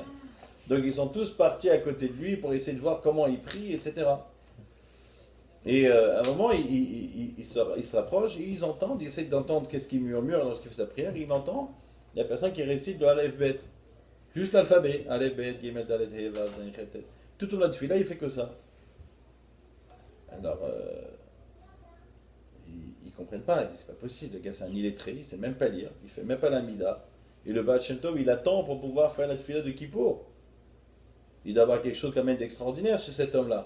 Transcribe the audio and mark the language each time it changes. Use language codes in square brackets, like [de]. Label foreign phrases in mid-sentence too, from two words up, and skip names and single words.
[fr] Donc ils sont tous partis à côté de lui pour essayer de voir comment il prie, etc. Et à un moment, il se rapproche, et ils entendent, ils essaient d'entendre qu'est-ce qu'il murmure lorsqu'il fait sa prière, et il entend la personne qui récite le [he] אלף בית. [fr] Juste l'alphabet. [he] אלף בית גימל דלת הא וו זין חית טית. [fr] Tout au long de fila, il fait que ça. Alors, ils ne comprennent pas, ils disent c'est pas possible, le gars c'est un illettré, il ne sait même pas lire, il ne fait même pas la mida. Et le Baal Shem Tov, il attend pour pouvoir faire la tfila de Kippour. Il doit y avoir quelque chose quand même d'extraordinaire chez cet homme-là.